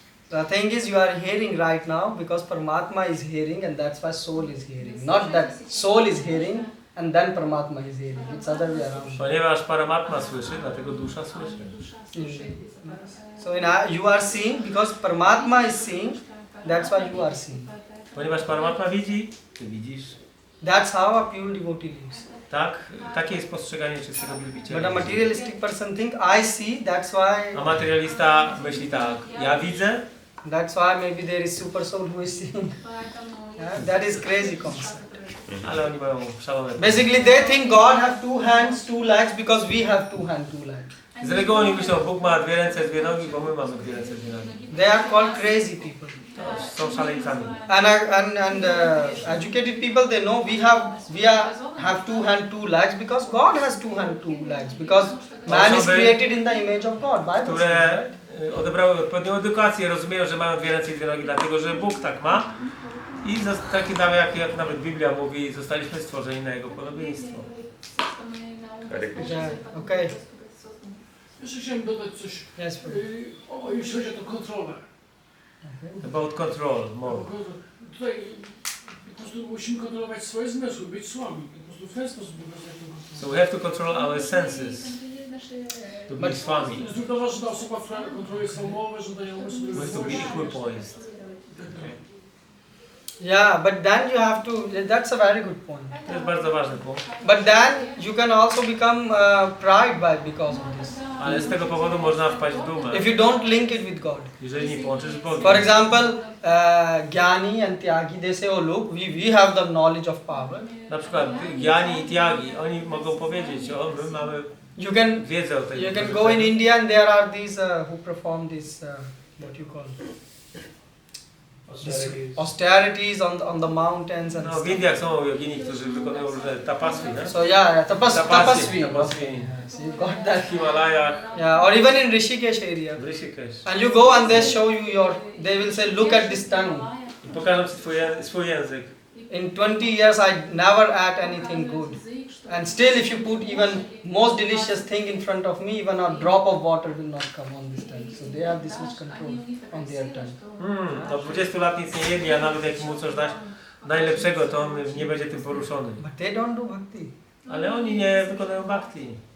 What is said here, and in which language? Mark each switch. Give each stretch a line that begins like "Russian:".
English: The thing is, you are hearing right now because Paramatma is hearing, and that's why soul is hearing. Not that soul is hearing and then Paramatma is hearing. It's other way around.
Polish: Ponieważ Paramatma słyszy, dlatego dusza słyszy.
English: So you are seeing because Paramatma is seeing. That's why you are seeing.
Polish: Ponieważ Paramatma widzi, ty widzisz.
English: That's how a pure devotee lives.
Polish: Tak, takie jest postrzeganie czystego
English: But
Polish: wielbiciela.
English: a materialistic person think I see. That's why.
Polish: A materialista myśli tak, ja widzę,
English: That's why maybe there is super soul who is seeing. Yeah, that is crazy concept.
Polish: ale oni mają szalone.
English: Basically, they think God have two hands, two legs because we have two hands, two legs.
Polish: Z reguły oni myślą, Bóg ma dwie ręce, dwie nogi, bo my mamy dwie ręce, dwie nogi.
English: They are called crazy people.
Polish: To są szaleńcami.
English: And educated people, they know we have two hands, two legs because God has two hands, two legs because man is created in the image of God. Bible says.
Polish: Które odebrały odpowiednią edukację, rozumieją, że mają dwie ręce i dwie nogi, dlatego że Bóg tak ma. I takie dane, jak nawet Biblia mówi, zostaliśmy stworzeni na Jego podobieństwo.
English: Yeah, okay.
Polish: Jeszcze chciałem dodać coś,
English: Yes,
Polish: jeśli chodzi o tą kontrolę.
English: About control, more.
Polish: Tutaj po prostu musimy kontrolować swoje zmysły, być słabi. Po prostu w ten sposób wykorzystać tą kontrolę.
English: So we have to control our senses to be swami.
Polish: Zrównoważona osoba, która kontroluje swoją mowę, żądania umysłu.
English: We have to be equipoised. Yeah, but then you have to. That's a very good point.
Polish: To jest bardzo ważny punkt.
English: But then you can also become pride because of this.
Polish: Ale z tego powodu można wpaść w dumę,
English: If you don't link it with God.
Polish: jeżeli nie połączysz z Bogiem.
English: For example, Gyani and Tyagi, they say, oh look, we have the knowledge of power.
Polish: Na przykład Gyani i Tyagi, oni mogą powiedzieć, o my mamy wiedzę o tej
English: You can go in India and there are these who perform this what you call austerities on the mountains and
Polish: No w stuff. Indiach są jogini, którzy wykonują różne tapasy, nie?
English: So yeah, tapasvi. Tapasvi. So you got that.
Polish: W Himalajach,
English: Yeah, or even in Rishikesh area.
Polish: w Rishikesh.
English: And you go and they show you they will say, look at this tongue.
Polish: I pokażą ci swój język.
English: In 20 years I never ate anything good. And still if you put even most delicious thing in front of me, even a drop of water will not come on this tongue. So they have this much control on their tongue.
Polish: Do 20 lat nic nie jedli, a nawet jak mu coś dać, najlepszego, to on nie będzie tym poruszony.
English: But they don't do bhakti.
Polish: Ale oni nie wykonują bhakti.